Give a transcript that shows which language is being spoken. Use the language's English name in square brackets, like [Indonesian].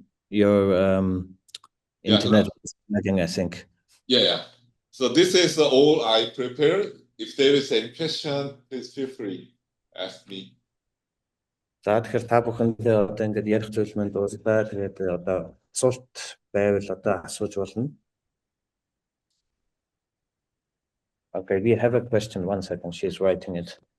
[English] Your internet is lagging, I think. Yeah. So this is all I prepared. If there is any question, please feel free to ask me. [Mongolian] За тэгэхээр та бүхэндээ одоо ингэж ярих зүйл маань дууслаа. Тэгээд одоо асуулт байвал одоо асууж болно. [English] Okay, we have a question. 1 second. She's writing it.